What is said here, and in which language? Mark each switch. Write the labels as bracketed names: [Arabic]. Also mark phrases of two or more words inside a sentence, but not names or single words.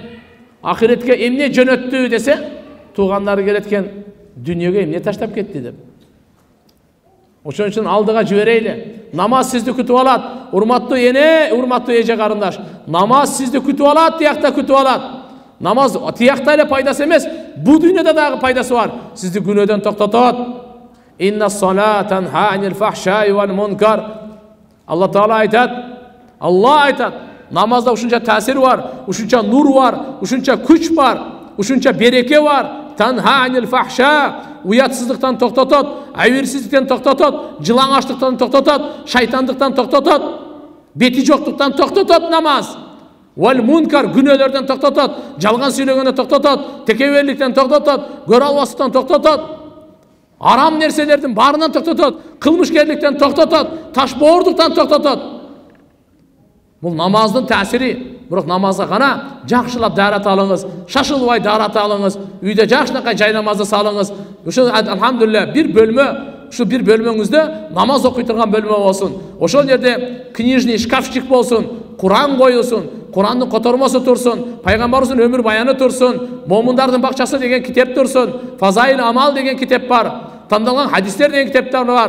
[Kyrgyz] Ахиретке эмне жөнөттү десе, туугандары келет экен, дүйнөгө эмне таштап кетти деп. Ошон үчүн алдыга жиберейли. Намаз сизди күтүп алат. Урматтуу эне, урматтуу эже карындаш. Намаз сизди күтүп алат, тиякта күтүп алат. Намаз тиякта эле пайдасы эмес, бу дүйнөдө дагы пайдасы бар. Сизди күнөөдөн токтотот. [Arabic] إن الصلاة تنهى عن الفحشاء والمنكر. [Kyrgyz] Алла Таала айтат. Алла айтат. Намазда ушунча таасир бар, ушунча нур бар, ушунча күч бар, ушунча береке бар. [Arabic] تنهى عن الفحشاء, [Kyrgyz] уятсыздыктан токтотот, айбирсиздиктен токтотот, жылаңачтыктан токтотот, шайтандыктан токтотот, бети жоктуктан токтотот намаз. [Arabic] والمنكر, [Kyrgyz] күнөөлөрдөн токтотот, жалган сүйлөгөндөн токтотот, текеберликтен токтотот, көрө албастыктан токтотот, арам нерселердин баарынан токтотот, кылмышкерликтен токтотот, ташбоордуктан токтотот. [Kazakh] Бұл намаздың тәсірі. Бирок намазға ғана жақшылап дәрат алыңыз, шашылбай дәрат алыңыз, үйде жақшынақай жай намазды салыңыз. [Kyrgyz] Ошол алхамдулилля бир бөлмөңүздө намаз окуй турган бөлмө болсун. Ошол жерде [Russian] книжный шкафчик [Kyrgyz] болсун, Куран коюлсун, Курандын котормосу турсун, пайгамбарыбыздын өмүр баяны турсун, момундардын бакчасы деген китеп турсун, Фазаил амал деген китеп бар, тандалган хадистер деген китептер бар.